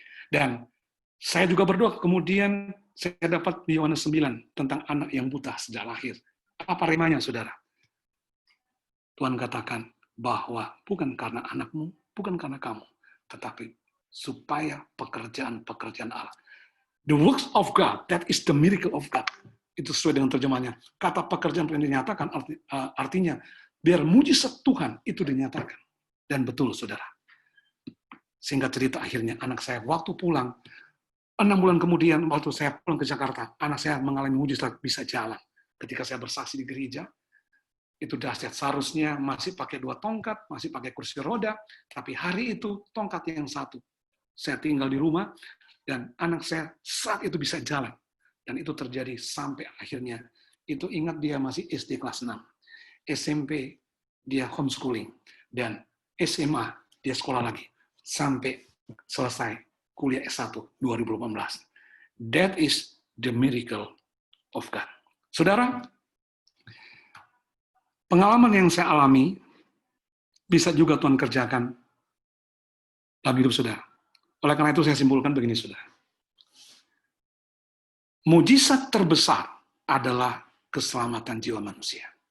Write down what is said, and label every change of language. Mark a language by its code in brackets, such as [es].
[id] Dan saya juga berdoa, kemudian saya dapat di Yohanes 9 tentang anak yang buta sejak lahir. Apa remanya, saudara? Tuhan katakan bahwa bukan karena anakmu, bukan karena kamu, tetapi supaya pekerjaan-pekerjaan Allah. [en] The works of God, that is the miracle of God. [id] Itu sesuai dengan terjemahannya. Kata pekerjaan yang dinyatakan artinya biar mujizat Tuhan itu dinyatakan. Dan betul, saudara. Singkat cerita akhirnya anak saya waktu pulang, 6 bulan kemudian waktu saya pulang ke Jakarta, anak saya mengalami mujizat bisa jalan. Ketika saya bersaksi di gereja, itu dahsyat. Seharusnya masih pakai 2 tongkat, masih pakai kursi roda, tapi hari itu tongkat yang 1. Saya tinggal di rumah, dan anak saya saat itu bisa jalan. Dan itu terjadi sampai akhirnya. Itu ingat dia masih SD kelas 6. SMP dia homeschooling. Dan SMA dia sekolah lagi. Sampai selesai kuliah S1 2018. [en] That is the miracle of God. [id] Saudara, pengalaman yang saya alami bisa juga Tuhan kerjakan dalam hidup saudara. Oleh karena itu saya simpulkan begini, saudara. Mujizat terbesar adalah keselamatan jiwa manusia.